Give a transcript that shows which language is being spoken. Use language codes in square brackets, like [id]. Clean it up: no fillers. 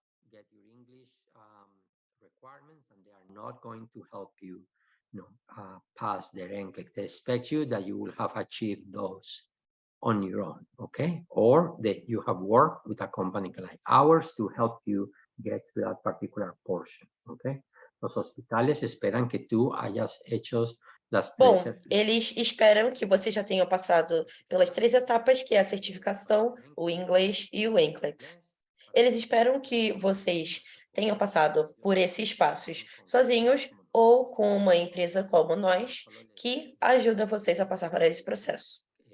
[en] Get your English requirements, and they are not going to help you, pass their NCLEX. They expect you that you will have achieved those on your own, okay? Or that you have worked with a company like ours to help you get to that particular portion, okay? [es] Los hospitales esperan que tú hayas hecho las 3 [pt] eles esperam que você já tenha passado pelas 3 etapas, que é a certificação, o inglês e o NCLEX. Eles esperam que vocês tenham passado por esses passos sozinhos ou com uma empresa como nós, que ajuda vocês a passar por esse processo.